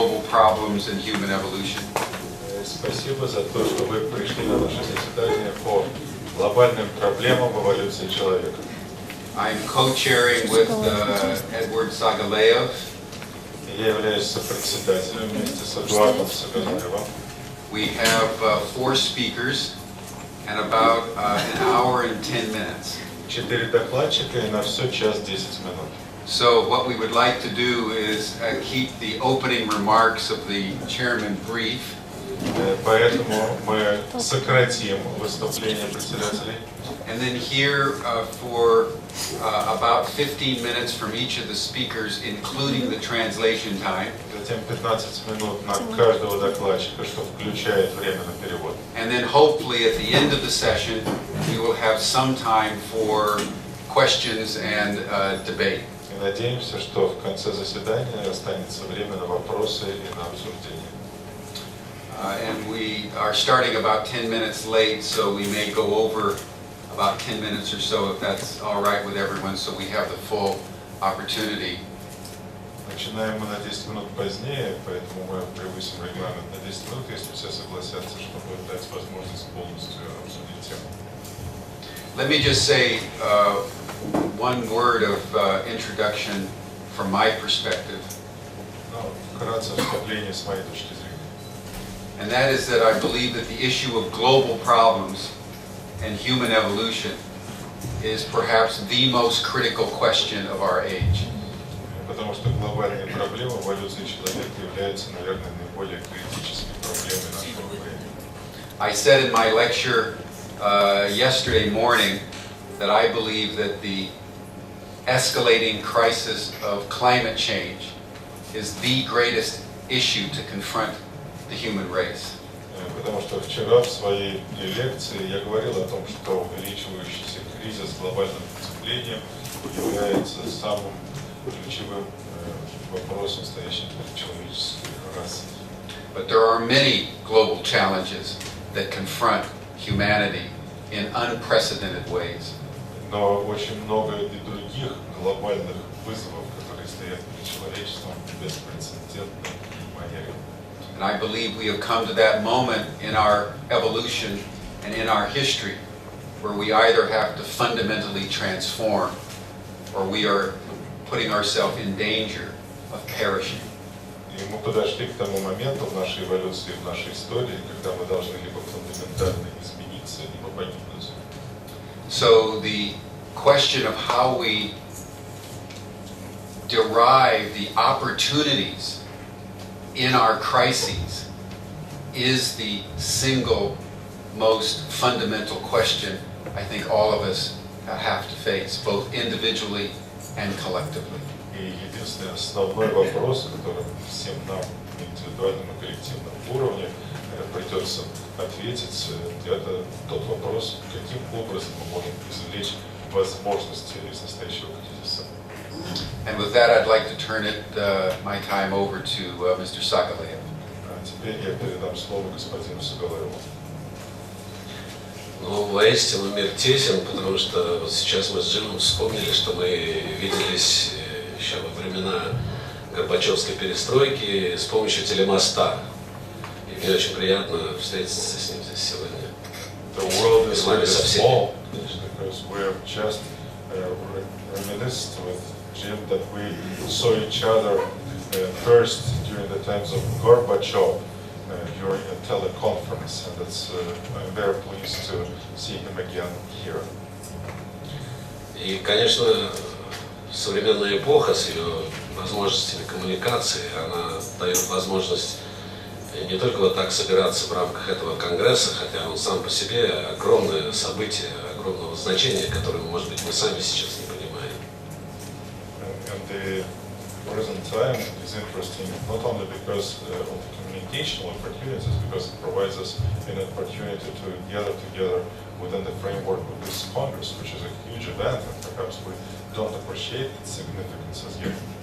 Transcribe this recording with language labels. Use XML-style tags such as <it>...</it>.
<en>problems in human evolution.</en> <ru>Спасибо за то, что вы пришли на наше заседание по глобальным проблемам эволюции человека.</ru> <en>I'm co-chairing with Edward Sagaleyev.</en> <ru>Я являюсь сопредседателем вместе с Эдуардом Сагалаевым.</ru> <en>We have 4 speakers and about an hour and 10 minutes.</en> <ru>4 докладчика и на все час 10 минут.</ru> <en>So what we would like to do is keep the opening remarks of the chairman brief.</en> <ru>Поэтому мы сократим выступление председателей.</ru> <en>And then hear for about 15 minutes from each of the speakers, including the translation time.</en> <ru>Затем 15 минут на каждого докладчика, что включает время на перевод.</ru> <en>And then hopefully at the end of the session, we will have some time for questions and debate.</en> <ru>И надеемся, что в конце заседания останется время на вопросы и на обсуждение.</ru> <en>And we are starting about 10 minutes late, so we may go over about 10 minutes or so, if that's all right with everyone, so we have the full opportunity.</en> <ru>Начинаем мы на 10 минут позднее, поэтому мы превысим регламент на 10 минут, если все согласятся, чтобы дать возможность полностью обсудить тему.</ru> <en>Let me just say one word of introduction from my perspective.</en> <ru>Вкратце вступление с моей точки зрения.</ru> <en>And that is that I believe that the issue of global problems and human evolution is perhaps the most critical question of our age.</en> <ru>Потому что глобальные проблемы эволюции человека являются, наверное, наиболее критической проблемой нашего времени.</ru> <en>I said in my lecture yesterday morning that I believe that the escalating crisis of climate change is the greatest issue to confront the human race.</en> <ru>Потому что вчера в своей лекции я говорил о том, что увеличивающийся кризис глобальным потеплением является самым ключевым вопросом, стоящим перед человеческой расой.</ru> <en>But there are many global challenges that confront humanity in unprecedented ways.</en> <ru>Но очень много и других глобальных вызовов, которые стоят перед человечеством в беспрецедентной манере.</ru> <en>And I believe we have come to that moment in our evolution and in our history where we either have to fundamentally transform or we are putting ourselves in danger of perishing.</en> <ru>И мы подошли к тому моменту в нашей эволюции, в нашей истории, когда мы должны либо фундаментально измениться, либо погибнуть.</ru> <en>So the question of how we derive the opportunities in our crises is the single most fundamental question I think all of us have to face, both individually and collectively.</en> <ru>И единственный основной вопрос, который всем нам на индивидуальном и коллективном уровне придется ответить, это тот вопрос, каким образом мы можем извлечь возможности из настоящего кризиса.</ru> <en>And with that, I'd like to turn my time over to Mr. Sagaleyev.</en> <ru>Теперь я передам слово господину Сагалаеву. Ну, воистину мир тесен, потому что вот сейчас мы с Джимом вспомнили, что мы виделись еще во времена Горбачевской перестройки с помощью телемоста. И мне очень приятно встретиться с ним здесь сегодня.</ru> <en>The world is really small, because we're just reminisced with Jim that we saw each other first during the times of Gorbachev during a teleconference, and that's, I'm very pleased to see him again here.</en> <ru>И, конечно, современная эпоха с ее возможностями коммуникации, она дает возможность не только вот так собираться в рамках этого конгресса, хотя он сам по себе огромное событие, огромного значения, которое, может быть, мы сами сейчас не понимаем.</ru> <en>And the present time is interesting not only because of the communicational opportunities, because it provides us an opportunity to gather together within the framework of this Congress, which is a huge event, and perhaps we don't appreciate its significance as yet.</en>